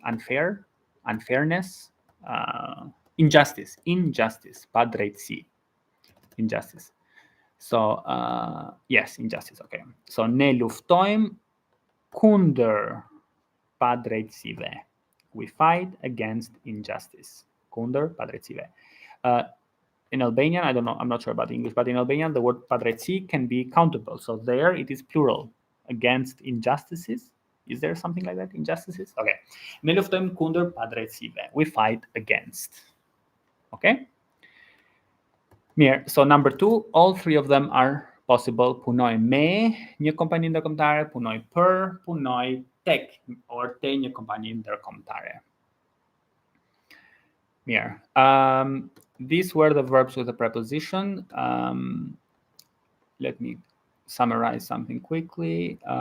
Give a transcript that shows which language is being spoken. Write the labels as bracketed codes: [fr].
[en] Unfair, unfairness, injustice, [sq] pa drejtësi, [en] injustice. So, yes, injustice, okay. [sq] So, ne luftojmë kundër pa drejtësive. [en] We fight against injustice. [sq] Kundër pa drejtësive. [en] In Albanian, I don't know, I'm not sure about English, but in Albanian, the word padrejtësi can be countable. So there it is plural, against injustices. Is there something like that? Injustices? Okay. [sq] Ne luftojmë kundër padrejtësive. [en] We fight against. Okay? Mirë, so number 2, all 3 of them are possible. [sq] Punoj me një kompani ndërkombëtare, punoj për, punoj tek, or te një kompani ndërkombëtare. Mirë. [en] These were the verbs with a preposition. Let me summarize something quickly.